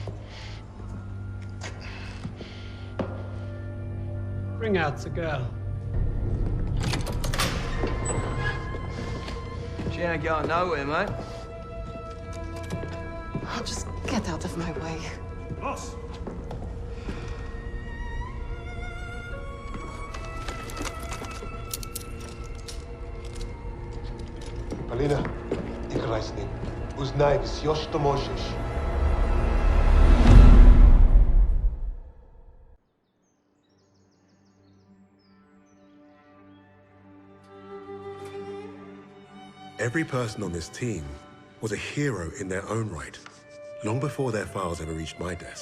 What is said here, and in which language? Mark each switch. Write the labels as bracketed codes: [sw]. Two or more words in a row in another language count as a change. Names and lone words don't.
[en] Bring out the girl. She ain't going nowhere, mate. Oh, just get out of my way. [nl] Los! Alina, ik reis niet. [ru] Uznaj, все, что можешь. [en] Every person on this team was a hero in their own right, long before their files ever reached my desk.